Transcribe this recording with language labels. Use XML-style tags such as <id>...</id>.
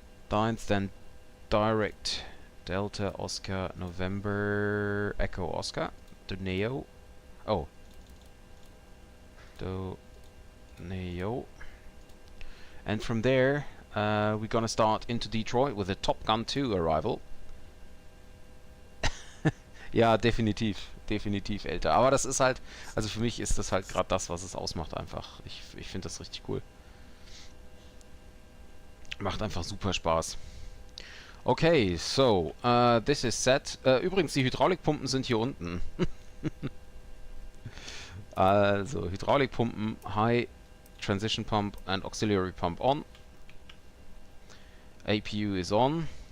<en>Dines, then direct Delta, Oscar, November, Echo, Oscar. Doneo. Oh. Doneo. And from there, we're gonna start into Detroit with a Top Gun 2 arrival.</en> <de>Ja, definitiv. Definitiv älter. Aber das ist halt, also für mich ist das halt gerade das, was es ausmacht einfach. Ich finde das richtig cool. Macht einfach super Spaß.</de> <en>Okay, so, this is set.</en> <de>Übrigens, die Hydraulikpumpen sind hier unten. Also, Hydraulikpumpen, High, Transition Pump and Auxiliary Pump on.</de> <en>APU is on.</en>